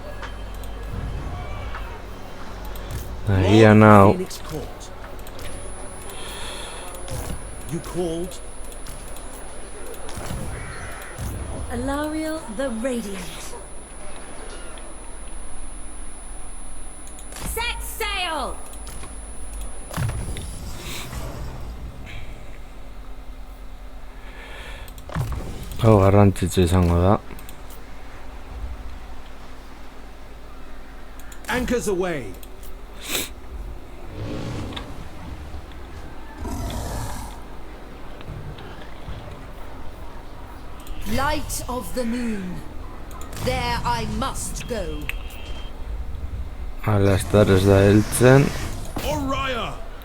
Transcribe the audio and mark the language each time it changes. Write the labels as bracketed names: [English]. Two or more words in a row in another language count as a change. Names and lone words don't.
[English] Here now. Phoenix Court. You called? Alariel the Radiant. Set sail! [Basque] Hau garrantzitsu izango da. [English] Anchors away. Light of the moon. There I must go. [Basque] Alastar ez da heltzen. [English] Oriah!